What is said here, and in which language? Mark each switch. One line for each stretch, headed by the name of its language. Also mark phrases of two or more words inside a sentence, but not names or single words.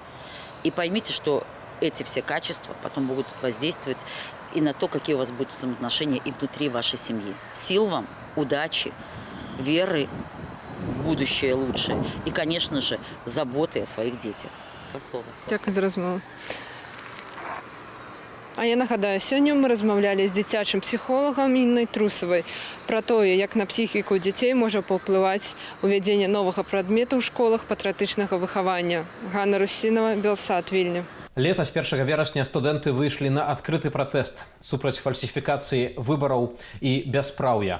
Russian: И поймите, что эти все качества потом будут воздействовать и на то, какие у вас будут взаимоотношения и внутри вашей семьи. Сил вам, удачи, веры в будущее лучшее и, конечно же, заботы о своих детях. По слову.
Ukrainian: Дякую за розмову.
Belarusian: А я нагадаю, сёння мы размаўлялі з дзіцячым псіхолагам Іннай Трусавай пра тое, як на псіхіку дзяцей можа паўплываць увядзенне новага прадмета ў школах патрыятычнага выхавання. Ганна Русінова, Белсад, Вільня. Летась 1 верасня студэнты выйшлі на адкрыты пратэст супраць фальсіфікацыі выбараў і бяспраўя.